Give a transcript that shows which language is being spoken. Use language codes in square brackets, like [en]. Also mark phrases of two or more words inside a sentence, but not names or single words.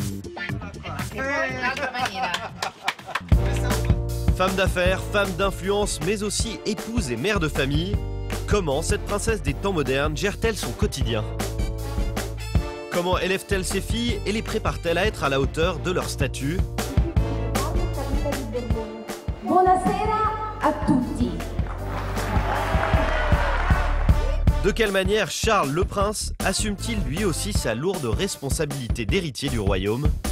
[fr] Femme d'affaires, femme d'influence, mais aussi épouse et mère de famille, comment cette princesse des temps modernes gère-t-elle son quotidien? Comment élève-t-elle ses filles et les prépare-t-elle à être à la hauteur de leur statut? [it] Buonasera a tutti. [fr] De quelle manière Charles le Prince assume-t-il lui aussi sa lourde responsabilité d'héritier du royaume?